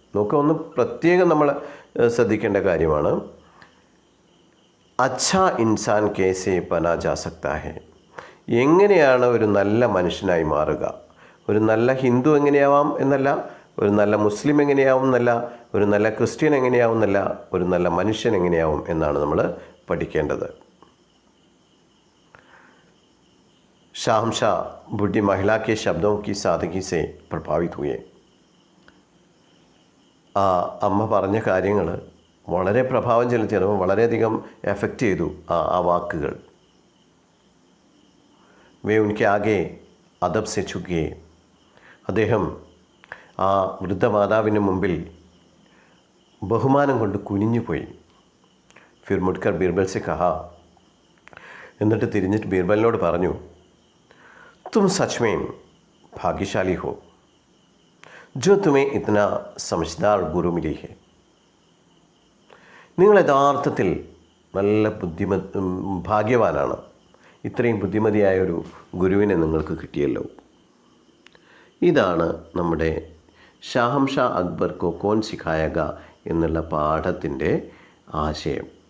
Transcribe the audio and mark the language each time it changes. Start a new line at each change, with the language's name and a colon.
Malayalam: നോക്കുക, ഒന്ന് പ്രത്യേകം നമ്മൾ ശ്രദ്ധിക്കേണ്ട കാര്യമാണ്,
Hindi: അച്ഛാ ഇൻസാൻ കേസെ ബനാ ജാ സക്താ ഹെ.
Malayalam: എങ്ങനെയാണ് ഒരു നല്ല മനുഷ്യനായി മാറുക? ഒരു നല്ല ഹിന്ദു എങ്ങനെയാവാം എന്നല്ല, ഒരു നല്ല മുസ്ലിം എങ്ങനെയാവും എന്നല്ല, ഒരു നല്ല ക്രിസ്ത്യൻ എങ്ങനെയാവും എന്നല്ല, ഒരു നല്ല മനുഷ്യൻ എങ്ങനെയാവും എന്നാണ് നമ്മൾ പഠിക്കേണ്ടത്.
Hindi: शाहमशाह बूढ़ी महिला के शब्दों की सादगी से प्रभावित हुए.
Malayalam: ആ അമ്മ പറഞ്ഞ കാര്യങ്ങൾ വളരെ പ്രഭാവം ചെലുത്തി, അത് വളരെയധികം എഫക്റ്റ് ചെയ്തു ആ വാക്കുകൾ.
Hindi: വേ ഉൻകെ ആകെ അദബ് സെ ഝുകെ.
Malayalam: അദ്ദേഹം ആ വൃദ്ധമാതാവിന് മുമ്പിൽ ബഹുമാനം കൊണ്ട് കുനിഞ്ഞുപോയി.
Hindi: ഫിർ മുഡ്കർ ബീർബൽ സെ കഹ.
Malayalam: എന്നിട്ട് തിരിഞ്ഞിട്ട് ബീർബലിനോട് പറഞ്ഞു,
Hindi: तुम सच में भाग्यशाली हो जो तुम्हें इतना समझदार गुरु मिली है.
Malayalam: നിങ്ങൾ യഥാർത്ഥത്തിൽ നല്ല ഭാഗ്യവാനാണ്. ഇത്രയും ബുദ്ധിമതിയായ ഒരു ഗുരുവിനെ നിങ്ങൾക്ക് കിട്ടിയല്ലോ. ഇതാണ് നമ്മുടെ ഷാഹംഷാ അക്ബർ കോ കോൻ സിഖായക എന്നുള്ള പാഠത്തിൻ്റെ ആശയം.